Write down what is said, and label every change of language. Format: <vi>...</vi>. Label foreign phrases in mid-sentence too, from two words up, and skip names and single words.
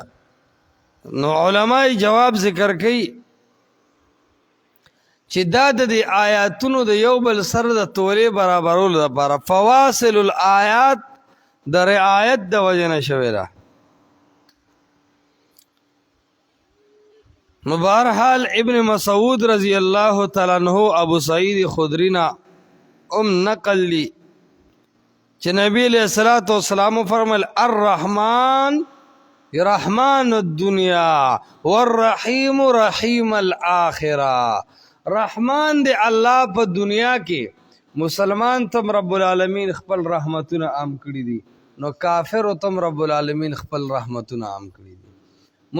<ps>نو علماء جواب ذکر کوي چې دا د آیاتونو د یو بل سره د تولې برابرولو لپاره</ps> <ar>فواصل الآیات</ar> <ps>د رعایت د وجه نه شوی ده. بهرحال ابن مسعود</ps> <ar>رضی الله تعالی عنہ</ar> <ps>ابو سعید خدری نا نقل لی چې نبی</ps> <ar>علیہ الصلوۃ والسلام</ar> <ps>فرمایل</ps> <ar>الرحمن رحمان الدنیا والرحیم رحیم الاخرہ.</ar> <ps>رحمان دی الله په دنیا کې مسلمان تم</ps> <ar>رب العالمین</ar> <ps>خپل رحمتونه عام کړی دي نو کافر تم</ps> <ar>رب العالمین</ar> <ps>خپل رحمتونه عام کړی دي.</ps>